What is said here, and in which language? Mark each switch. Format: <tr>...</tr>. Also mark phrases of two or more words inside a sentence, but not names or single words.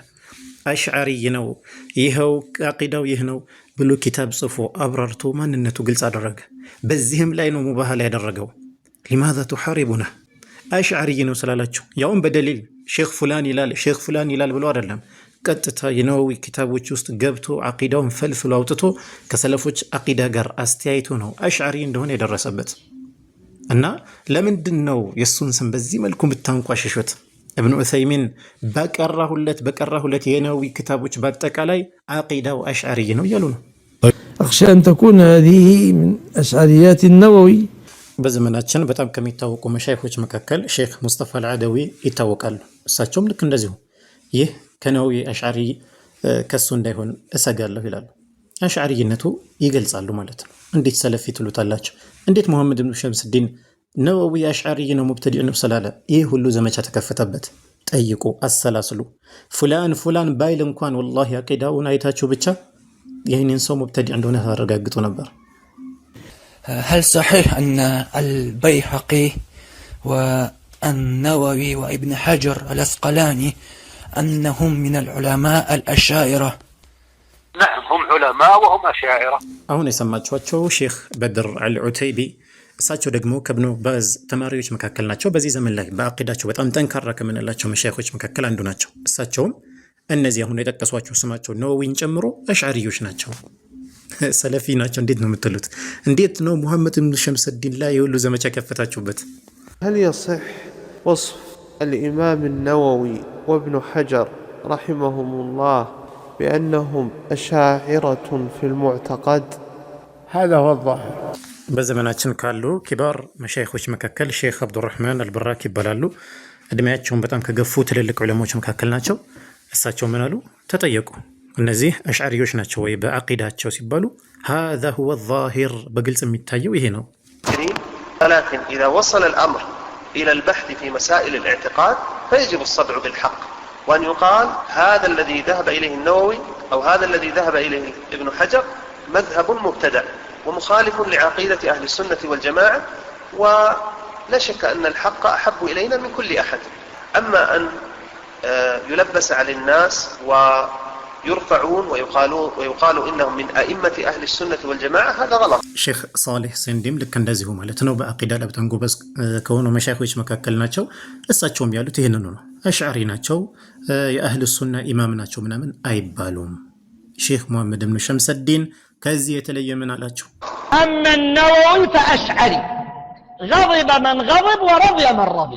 <am>አሽዓሪ ነው፣ ይኸው አቂዳው ይህ ነው ብሎ ኪታብ ጽፎ አብራርቶ ማንነቱ ግልጽ አደረገ። በዚህም ላይ ነው ሙባህል ያደረገው።</am> <ar>لماذا تحاربونا</ar> <am>አሽዓሪ ነው ስላላችሁ ያውም በደሊል ሼክ ፉላን ይላል ሼክ ፉላን ይላል ብሎ አይደለም። ቀጥታ የነወዊ ኪታቦች ውስጥ ገብቶ አቂዳውን ፈልፍሎ አውጥቶ ከሰለፎች አቂዳ ጋር አስተያይቶ ነው አሽዓሪ እንደሆነ የደረሰበት። እና ለምንድን ነው የሱን ስም በዚህ መልኩ ብታንቋሽሹት? እብኑ ዑሰይሚን በቀራሁለት የነወዊ ኪታቦች በአጠቃላይ አቂዳው አሽዓሪ ነው እያሉ ነው።</am> <ar>أخشى أن تكون هذه من أشعريات النووي.</ar> <am>በዘመናችን በጣም ከሚታወቁ መሻይኾች መካከል ሼክ ሙስጠፋ አልዓደዊ ይታወቃሉ። እሳቸውም ልክ እንደዚሁ ይህ ከነወዊ አሽዓሪ ከሱ እንዳይሆን እሰጋለሁ ይላሉ። አሽዓሪነቱ ይገልጻሉ ማለት ነው። እንዴት ሰለፊ ትሉታላችሁ? እንዴት ሙሐመድ ብኑ ሸምሰዲን ነወዊ አሽዓሪ ነው ሙብተዲዕ ነው ስላለ ይህ ሁሉ ዘመቻ ተከፈተበት? ጠይቁ፣ አሰላስሉ። ፉላን ባይል እንኳን ወላሂ አቂዳውን አይታችሁ ብቻ ይህንን ሰው ሙብተዲዕ እንደሆነ ታረጋግጡ ነበር።</am> <ar>هل صحيح أن البيهقي والنووي وابن حجر الأسقلاني أنهم من العلماء الأشاعرة؟ نعم هم علماء وهم أشاعرة.</ar> <am>አሁን የሰማችኋቸው ሼክ በድር አልዑተይቢ እሳቸው ደግሞ ከብኑ ባዝ ተማሪዎች መካከል ናቸው። በዚህ ዘመን ላይ በአቂዳቸው በጣም ጠንካራ ከምንላቸው መሻይኾች መካከል አንዱ ናቸው። እሳቸውም እነዚህ አሁን የጠቀሷቸው ስማቸው ነወዊን ጨምሮ አሽዓሪዮች ናቸው። ሰለፊ ናቸው እንዴት ነው የምትሉት? እንዴት ነው ሙሐመድ ብኑ ሸምሰዲን ላይ የሁሉ ዘመቻ ከፈታችሁበት?</am> <ar>هل يصح وصف الإمام النووي وابن حجر رحمهم الله بأنهم أشاعرة في المعتقد؟ هذا هو الظاهر.</ar> <am>በዘመናችን ካሉ ኪባር መሻይኾች መካከል ሼክ አብዱራህማን አልበራክ ይባላሉ። እድሜያቸውን በጣም ከገፉ ትልልቅ ዑለሞች መካከል ናቸው። እሳቸው ምን አሉ ተጠየቁ። እነዚህ አሽዓሪዮች ናቸው ወይ በአቂዳቸው ሲባሉ</am> <ar>هذا هو الظاهر</ar> <am>በግልጽ የሚታየው ይሄ ነው።</am> <ar>ولكن إذا وصل الأمر إلى البحث في مسائل الاعتقاد فيجب الصدع بالحق وأن يقال هذا الذي ذهب إليه النووي أو هذا الذي ذهب إليه ابن حجر مذهب مبتدع ومخالف لعقيدة أهل السنة والجماعة، ولا شك أن الحق أحب إلينا من كل أحد. أما أن يلبس على الناس يرفعون ويقال إنهم من أئمة أهل السنة والجماعة، هذا غلط.</ar> <am>ሼክ ሳሌሕ ሴንዲም ልክ እንደዚሁ ማለት ነው በአቂዳ ላይ በጣም ጎበዝ ከሆኑ መሻይኾች መካከል ናቸው። እሳቸውም ያሉት ይህንኑ ነው። አሽዓሪ ናቸው፣ የአህል ሱና ኢማም ናቸው ምናምን አይባሉም። ሼክ ሙሐመድ ብኑ ሸምሰዲን ከዚህ የተለየ ምን አላቸው?</am> <ar>أما النووي فأشعري غضب من غضب ورضي من رضي።</ar>